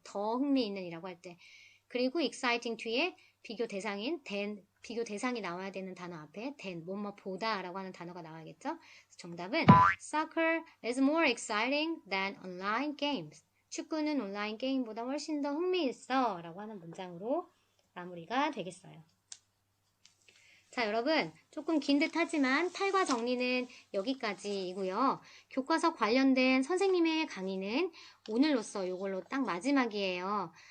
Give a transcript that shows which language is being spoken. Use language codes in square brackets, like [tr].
[ko] 더 흥미있는이라고 할 때. 그리고 exciting 뒤에 비교 대상인 than, 비교 대상이 나와야 되는 단어 앞에 than, 뭐뭐보다 라고 하는 단어가 나와야겠죠? 정답은 [en] Soccer is more exciting than online games. [ko] 축구는 온라인 게임보다 훨씬 더 흥미있어 라고 하는 문장으로 마무리가 되겠어요. 자, 여러분 조금 긴 듯 하지만 탈과 정리는 여기까지이고요. 교과서 관련된 선생님의 강의는 오늘로써 이걸로 딱 마지막이에요.